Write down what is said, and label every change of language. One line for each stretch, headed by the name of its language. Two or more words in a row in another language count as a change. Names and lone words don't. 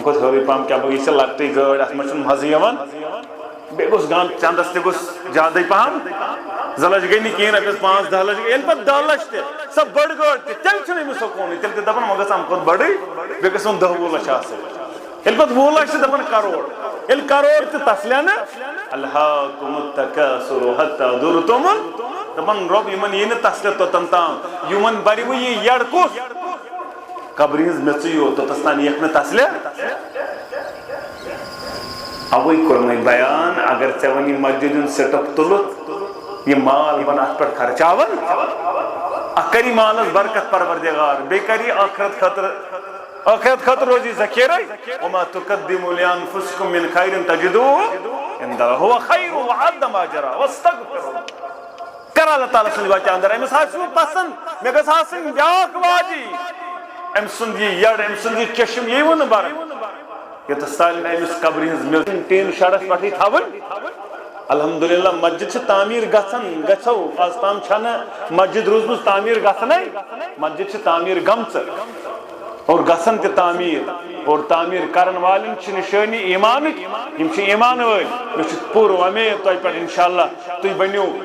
Kashmiri: کھۄتہٕ ہیوٚرُے پہم کیٛاہ بہٕ یہِ چھِ لۄکٹٕے گٲڑۍ اتھ منٛز چھُنہٕ مزٕ یِوان بیٚیہِ گوٚژھ گان چندس تہِ گوٚژھ زیادٕے پہم 2 لچھ گٔے نہٕ کِہیٖنۍ رۄپیس 5-10 لچھ گٔے ییٚلہِ پتہٕ 10 لچھ تہِ سۄ بٔڑ گٲڑۍ تہِ تیٚلہِ چھُنہٕ أمِس سکوٗنٕے تیٚلہِ تہِ دپان وۄنۍ گژھِ امہِ کھۄتہٕ بٔڑٕے بیٚیہِ گژھن 10-20 لچھ آسٕنۍ ییٚلہِ پتہٕ 20 لچھ چھِ دپان کروڑ ییٚلہِ کروڑ تہِ تسلینہٕ
Arabic: الہاکُمُ التکاثُرُ حتیٰ زُرتُمُ
Kashmiri: دپان رۄب یِمن یی نہٕ تسلہِ توٚتن تام یِمن بَرِ وۄنۍ یہِ یڈ کُس قبرِ ہٕنٛز میٚژٕے یوت توٚتس تام یِیَکھ نہٕ تسلہِ اوے کوٚر مےٚ بیان اگر ژےٚ وۄنۍ یہِ مسجد ہُنٛد سِٹپ تُلُتھ یہِ مال بن اتھ پٮ۪ٹھ خرچاون اکھ کری مالس برکت پروردگار بیٚیہِ کری ٲخرت خٲطرٕ روزی ذخیرے
Arabic: وما تقدموا لانفسکم من خیر تجدوه عند اللہ هو خیر واعظم اجرا واستغفروا
Kashmiri: کر اللہ تعالیٰ سٕنٛدِ وتہِ اندر أمِس آسہِ پسنٛد مےٚ گژھِ آسٕنۍ بیٛاکھ وادی أمۍ سُنٛد یہِ یڈ أمۍ سُنٛد یہِ چشم یی نہٕ برن یوٚتس تانۍ أمِس قبرِ ہٕنٛز میٚژ ٹیٖن شڈس پٮ۪ٹھٕے تھاوٕنۍ الحمدللہ مسجد چھِ تعمیٖر گژھان گژھو آز تام چھنہٕ مسجد روٗزمٕژ تعمیٖر گژھنٕے مسجد چھِ تعمیٖر گٔمژٕ اور گژھن تہِ تعمیٖر اور تعمیٖر کرن والٮ۪ن چھِ نِشٲنی ایٖمانٕکۍ یِم چھِ ایٖمان وٲلۍ مےٚ چھُ پوٗرٕ وۄمید تۄہہِ پٮ۪ٹھ انشاءاللہ تُہۍ بٔنِو